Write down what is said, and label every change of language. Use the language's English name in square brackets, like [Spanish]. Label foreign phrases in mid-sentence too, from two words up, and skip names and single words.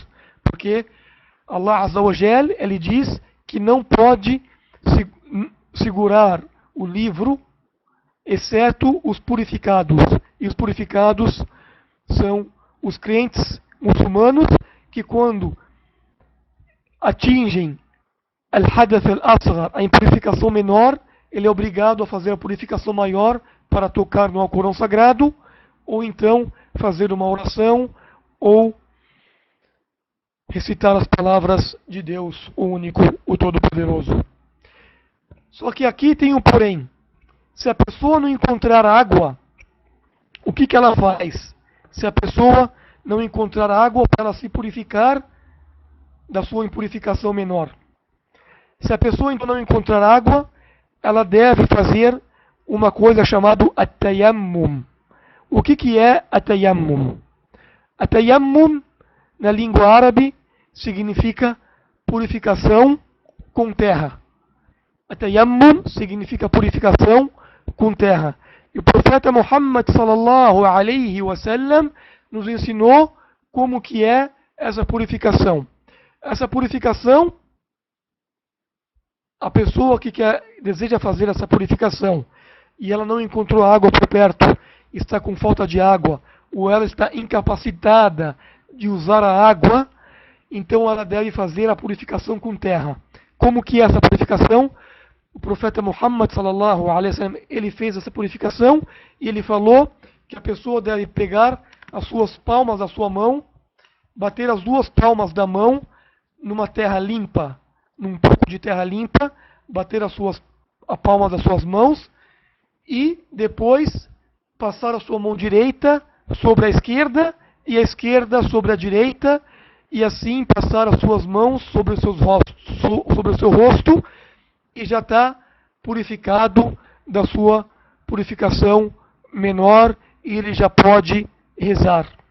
[Portuguese] Porque [Arabic] الله عز وجل, [Portuguese] ele diz que não pode segurar o livro, exceto os purificados. E os purificados são os crentes muçulmanos, que quando atingem [Arabic] الحدث الأصغر, [Portuguese] a impurificação menor, ele é obrigado a fazer a purificação maior para tocar no Alcorão Sagrado, ou então fazer uma oração, ou recitar as palavras de Deus, o único, o todo-poderoso. Só que aqui tem um porém. Se a pessoa não encontrar água, o que ela faz? Se a pessoa não encontrar água para ela se purificar da sua impurificação menor. Se a pessoa então não encontrar água, ela deve fazer uma coisa chamada at-tayammum. O que é at-tayammum? At-tayammum, na língua árabe, significa purificação com terra. At-tayammum significa purificação com terra. E o profeta Muhammad [Arabic] صلى الله عليه وسلم [Portuguese] nos ensinou como que é essa purificação. Essa purificação, a pessoa que deseja fazer essa purificação e ela não encontrou água por perto, está com falta de água, ou ela está incapacitada de usar a água, então ela deve fazer a purificação com terra. Como que é essa purificação? O profeta Muhammad [Arabic] صلى الله عليه وسلم, [Portuguese] ele fez essa purificação e ele falou que a pessoa deve pegar as suas palmas da sua mão, bater as duas palmas da mão numa terra limpa, num pouco de terra limpa, bater a palma das suas mãos e depois passar a sua mão direita sobre a esquerda e a esquerda sobre a direita e assim passar as suas mãos sobre sobre o seu rosto e já está purificado da sua purificação menor e ele já pode rezar.